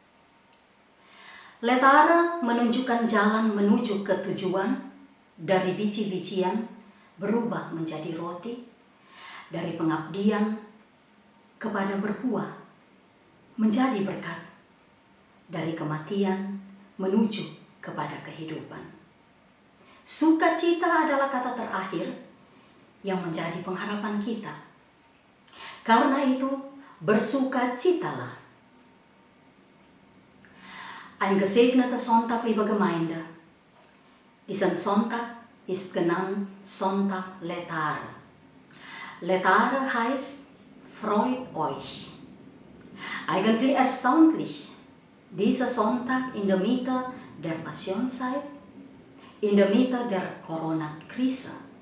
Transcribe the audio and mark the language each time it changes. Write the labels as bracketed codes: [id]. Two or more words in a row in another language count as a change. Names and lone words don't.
[id] Letare menunjukkan jalan menuju ke tujuan, dari biji-bijian berubah menjadi roti, dari pengabdian kepada berbuah menjadi berkat, dari kematian menuju kepada kehidupan. Sukacita adalah kata terakhir yang menjadi pengharapan kita. Karena itu, bersukacitalah. [de] Ein gesegneter Sonntag, liebe Gemeinde. Diesen Sonntag ist genannt Sonntag Letare. Letare heißt, freut euch. Eigentlich erstaunlich, dieser Sonntag in der Mitte der Passionszeit, in der Mitte der Corona-Krise.